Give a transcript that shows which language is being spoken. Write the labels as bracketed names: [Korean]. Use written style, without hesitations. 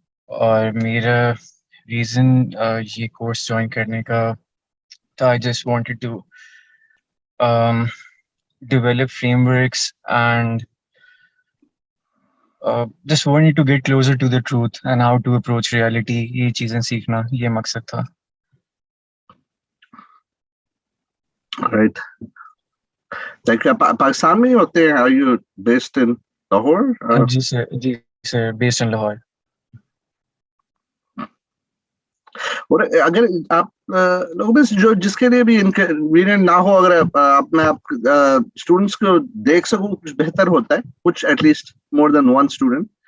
[Urdu] اور میرا ریزن یہ کورس جوائن کرنے کا تھا [English] I just wanted to develop frameworks and just wanted to get closer to the truth and how to approach reality. [Urdu] یہ چیزیں سیکھنا یہ مقصد تھا. [English] Right. [Urdu] Like پاکستان میں ہی ہوتے ہیں. [English] Are you based in Lahore? [Urdu] جی sir [English] based in Lahore. [Urdu] اور اگر آپ لوگوں میں جو جس کے لیے بھی انکنوینئنٹ نہ ہو، اگر آپ میں اسٹوڈنٹس کو دیکھ سکوں کچھ بہتر ہوتا ہے، کچھ at least more then one student.